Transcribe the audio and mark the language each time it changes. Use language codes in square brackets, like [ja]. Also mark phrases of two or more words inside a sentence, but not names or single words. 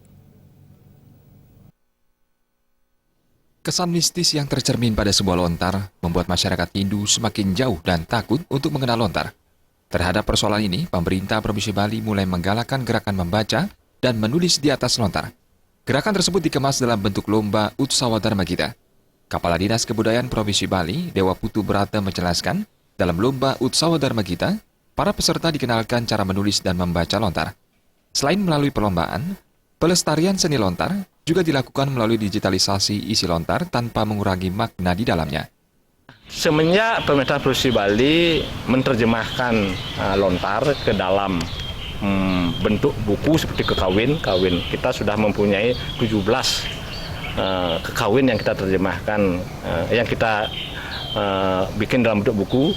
[id] Kesan mistis yang tercermin pada sebuah lontar membuat masyarakat Hindu semakin jauh dan takut untuk mengenal lontar. Terhadap persoalan ini, pemerintah Provinsi Bali mulai menggalakkan gerakan membaca dan menulis di atas lontar. Gerakan tersebut dikemas dalam bentuk lomba Utsawa Dharma Gita. Kepala Dinas Kebudayaan Provinsi Bali, Dewa Putu Brata menjelaskan, dalam lomba Utsawa Dharma Gita, para peserta dikenalkan cara menulis dan membaca lontar. Selain melalui perlombaan, pelestarian seni lontar juga dilakukan melalui digitalisasi isi lontar tanpa mengurangi makna di dalamnya. Semenjak pemerintah Provinsi Bali menerjemahkan lontar ke dalam bentuk buku seperti kekawin, kita sudah mempunyai 17 kekawin yang kita terjemahkan, yang kita bikin dalam bentuk buku.